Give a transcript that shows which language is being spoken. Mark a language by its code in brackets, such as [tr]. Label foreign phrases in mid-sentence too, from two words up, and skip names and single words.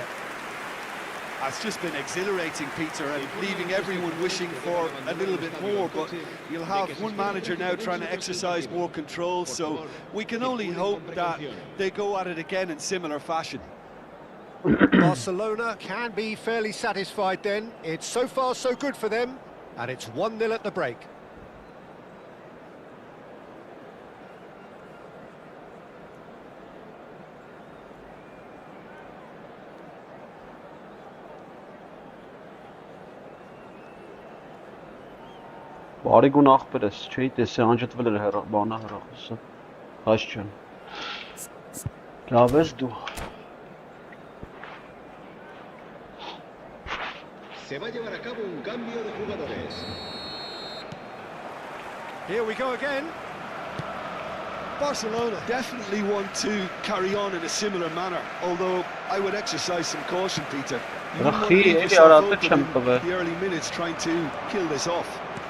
[en] It's just been exhilarating, Peter, and leaving everyone wishing for a little bit more, but you'll have one manager now trying to exercise more control, so we can only hope that they go at it again in similar fashion. Barcelona can be fairly satisfied then. It's so far so good for them, and it's 1-0 at the break. [hy] Բարի գուն աղբերս, չէի տեսե անջատվել էր բանը հեռախոսը, հաչ չեն, լավ ես դու։ [es] Se va a llevar a cabo un cambio de jugadores. [en] Here we go again. Barcelona definitely want to carry on in a similar manner, although I would exercise some caution, Peter. You wouldn't want to leave yourself open in the early minutes trying to kill this off.